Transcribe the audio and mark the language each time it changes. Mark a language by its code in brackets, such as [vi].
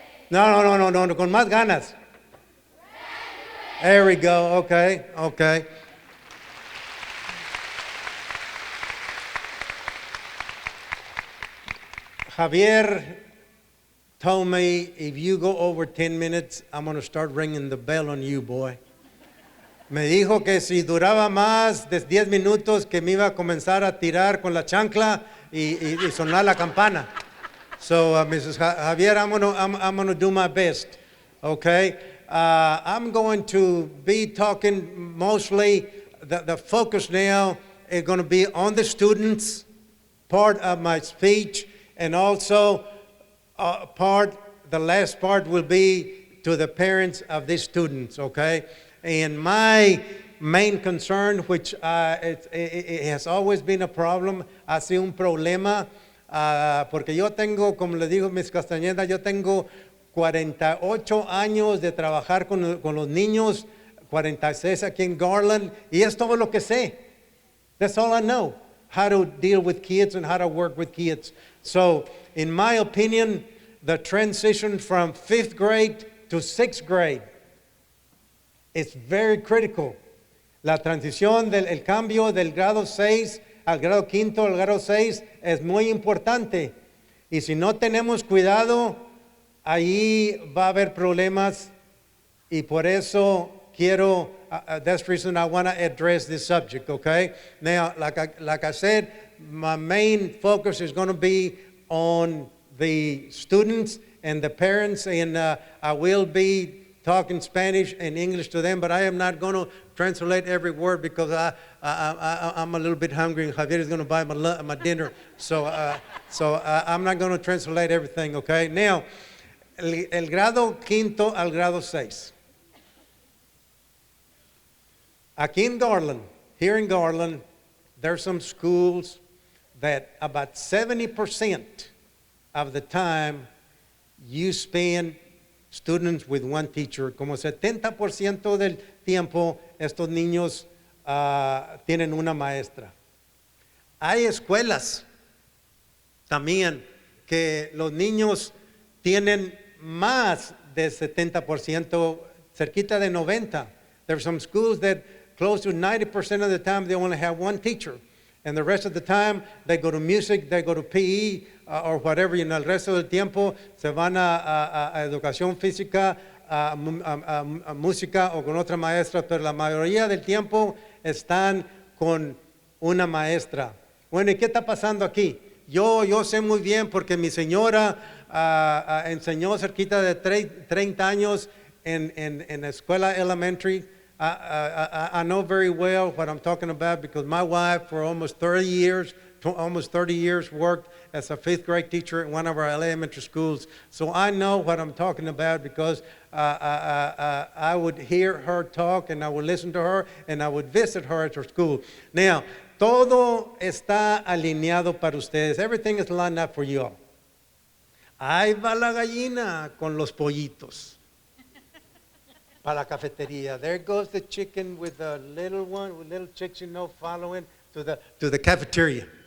[es] No, con más ganas. [en] There we go, okay. Javier told me, if you go over 10 minutes, I'm going to start ringing the bell on you, boy. [es] Me dijo que si duraba más de 10 minutos, que me iba a comenzar a tirar con la chancla y sonar la campana. [en] So, Mrs. Javier, I'm going to do my best, okay? I'm going to be talking mostly, the focus now is going to be on the students, part of my speech, and also the last part will be to the parents of these students, okay? And my main concern, which it has always been a problem, [es] ha sido un problema, porque yo tengo, como le digo [en] Ms. [es] Castañeda, yo tengo 48 años de trabajar con los niños, 46 aquí en Garland, y es todo lo que sé. [en] That's all I know, how to deal with kids and how to work with kids. So, in my opinion, the transition from 5th grade to 6th grade is very critical. [es] La transición el cambio del grado 6 al grado 5 al grado 6 es muy importante. Y si no tenemos cuidado, ahí va a haber problemas. Y por eso quiero, [en] that's the reason I want to address this subject, okay? Now, like I said, my main focus is going to be on the students and the parents, and I will be talking Spanish and English to them, but I am not going to translate every word because I'm a little bit hungry and Javier is going to buy my dinner. So I'm not going to translate everything, okay? [es] Now, el grado 5 al grado 6. Aquí en Garland, [en] here in Garland, there's some schools that about 70% of the time you spend students with one teacher. [es] Como 70% del tiempo estos niños tienen una maestra. Hay escuelas también que los niños tienen más de 70%, cerquita de 90%. [en] There are some schools that close to 90% of the time they only have one teacher. And the rest of the time, they go to music, they go to PE, or whatever, [es] el resto del tiempo se van a educación física, a música o con otra maestra, pero la mayoría del tiempo están con una maestra. Bueno, ¿y qué está pasando aquí? Yo sé muy bien porque mi señora enseñó cerquita de 30 años [en] in Escuela Elementary, I know very well what I'm talking about because my wife for almost 30 years worked as a 5th grade teacher in one of our elementary schools. So I know what I'm talking about because I would hear her talk and I would listen to her and I would visit her at her school. [es] Now, todo está alineado para ustedes. [en] Everything is lined up for you all. [es] Ahí va la gallina con los pollitos. Para la cafetería. [en] There goes the chicken with the little one, with little chicks, following to the cafeteria.